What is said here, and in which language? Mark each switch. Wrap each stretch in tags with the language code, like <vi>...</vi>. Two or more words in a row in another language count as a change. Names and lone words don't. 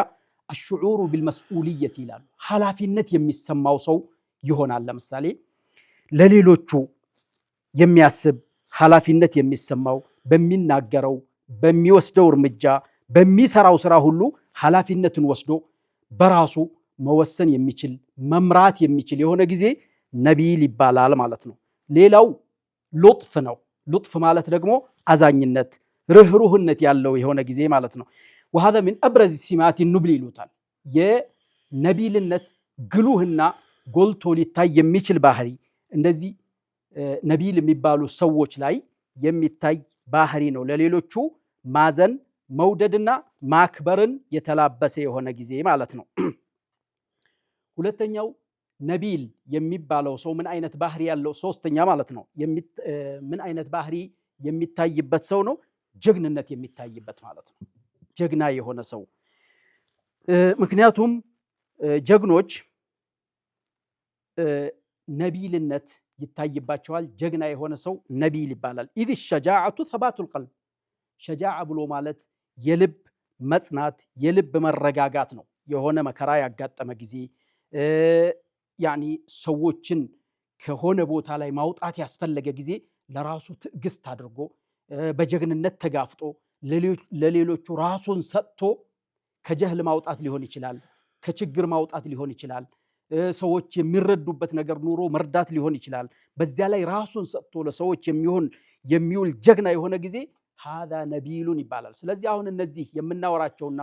<ar>الشعور بالمسؤولية</ar> <am>ይላሉ። ኃላፊነት የሚሰማው ሰው ይሆናል። ለምሳሌ ለሌሎቹ የሚያስብ ኃላፊነት የሚሰማው በሚናገረው በሚወስደው እርምጃ በሚሰራው ስራ ሁሉ ኃላፊነትን ወስዶ በራሱ መወሰን የሚችል መምራት የሚችል የሆነ ጊዜ ነቢይ ይባላል ማለት ነው። ሌላው ሉጥፍ ነው። ሉጥፍ ማለት ደግሞ አዛኝነት፣ ርህሩህነት ያለው የሆነ ጊዜ ማለት ነው።</am> <ar>وهذا من ابرز سمات النبل</ar> <am>ይሉታል። የነቢይነት ግሉህና ጎልቶ ሊታይ የሚችል ባህሪ እንደዚህ ነቢይ የሚባሉ ሰዎች ላይ የሚታይ ባህሪ ነው። ለሌሎቹ ማዘን መውደድና ማክበርን የተላበሰ የሆነ ጊዜ ማለት ነው። ሁለተኛው ነቢል የሚባለው ሰው ምን አይነት ባህሪ ያለው ሶስተኛ ማለት ነው ምን አይነት ባህሪ የሚታይበት ሰው ነው ጀግንነት የሚታይበት ማለት ነው ጀግና የሆነ ሰው ምክንያቱም ጀግኖች ነቢልነት ይታይባቸዋል ጀግና የሆነ ሰው ነቢል ይባላል ኢድ</am> <ar>الشجاعة ثبات القلب شجاعة</ar> <am>ብሎ ማለት የልብ መጽናት የልብ መረጋጋት ነው የሆነ መከራ ያጋጠመ ጊዜ ያኒ ሰዎችን ከሆነ ቦታ ላይ ማውጣት ያስፈልገ ጊዜ ለራሱ ትዕግስት አድርጎ በጀግንነት ተጋፍጦ ለሌሎቹ ራሱን ሰጥቶ ከጀህል ማውጣት ሊሆን ይችላል ከችግር ማውጣት ሊሆን ይችላል ሰዎች የሚረዱበት ነገር ኑሮ መርዳት ሊሆን ይችላል በዚያ ላይ ራሱን ሰጥቶ ለሰዎች የሚውል ጀግና የሆነ ጊዜ هذا ነቢሉን ይባላል ስለዚህ አሁን እነዚህ የምናወራቸውና</am>